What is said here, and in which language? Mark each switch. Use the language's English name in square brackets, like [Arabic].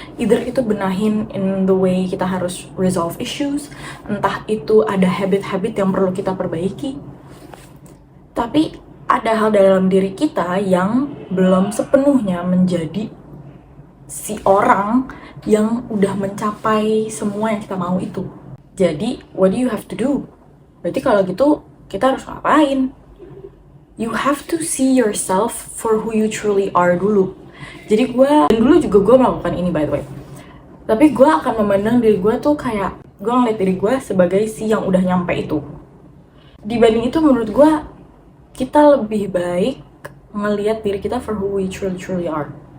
[English] Either [Indonesian] itu benahin [English] in the way [Indonesian] kita harus [English] resolve issues, [Indonesian] entah itu ada habit-habit yang perlu kita perbaiki. Tapi ada hal dalam diri kita yang belum sepenuhnya menjadi si orang yang udah mencapai semua yang kita mau itu. Jadi, [English] what do you have to do? [Indonesian] Berarti kalau gitu, kita harus ngapain? [English] You have to see yourself for who you truly are [Indonesian] dulu. Jadi dulu juga gue melakukan ini [English] by the way. [Indonesian] Tapi gue akan memandang diri gue tuh kayak, gue ngeliat diri gue sebagai si yang udah nyampe itu. Dibanding itu menurut gue, kita lebih baik ngeliat diri kita [English] for who we truly are.